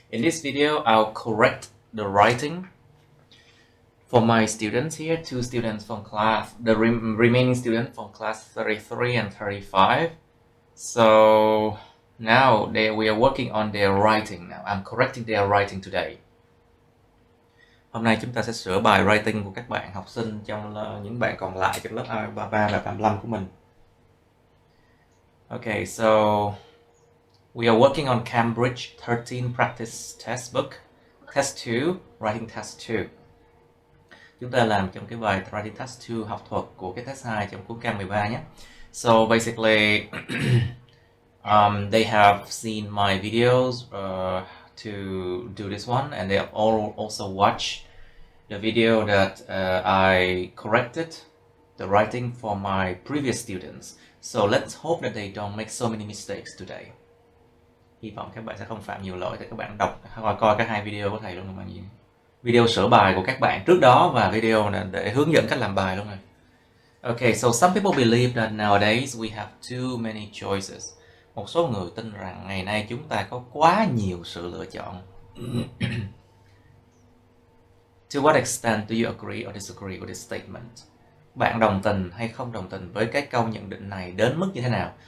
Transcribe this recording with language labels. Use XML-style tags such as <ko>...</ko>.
<en>In this video, I'll correct the writing for my students here, two students from class, the remaining students from class 33 and 35. So now we are working on their writing now. I'm correcting their writing today.</en> <vi>Hôm nay chúng ta sẽ sửa bài writing của các bạn học sinh trong những bạn còn lại trong lớp A33 và 35 của mình.</vi> <en>Okay, so we are working on Cambridge 13 practice test book, test 2, writing test 2.</en> <vi>Chúng ta làm trong cái bài writing test 2 học thuật của cái test 2 trong cuốn Cam 13 nhé.</vi> <en>So basically, they have seen my videos to do this one, and they have also watched the video that I corrected the writing for my previous students. So let's hope that they don't make so many mistakes today.</en> <vi>Hy vọng các bạn sẽ không phạm nhiều lỗi để các bạn đọc hoặc coi các hai video của thầy luôn các bạn gì. Video sửa bài của các bạn trước đó và video để hướng dẫn cách làm bài luôn rồi.</vi> <en>Okay, so some people believe that nowadays we have too many choices.</en> <vi>Một số người tin rằng ngày nay chúng ta có quá nhiều sự lựa chọn.</vi> <en>To what extent do you agree or disagree with this statement?</en> <vi>Bạn đồng tình hay không đồng tình với cái câu nhận định này đến mức như thế nào?</vi>